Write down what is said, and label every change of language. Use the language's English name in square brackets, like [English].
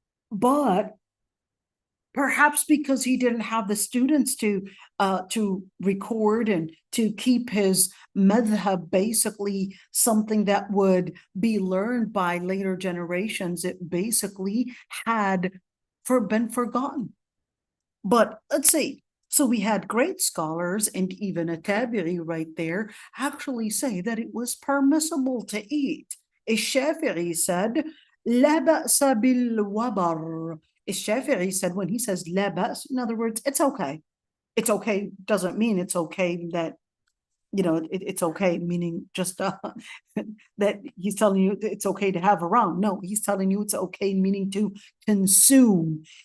[English] But perhaps because he didn't have the students to record and to keep his madhab basically something that would be learned by later generations, it basically had been forgotten. But let's see. So we had great scholars and even a tabi'i right there actually say that it was permissible to eat. Al-Shafi'i said, [Arabic] لا بأس بالوبر. [English] Shafi'i said, when he says la ba's, in other words, it's okay. It's okay doesn't mean it's okay that, it's okay, meaning just that he's telling you it's okay to have around. No, he's telling you it's okay, meaning to consume.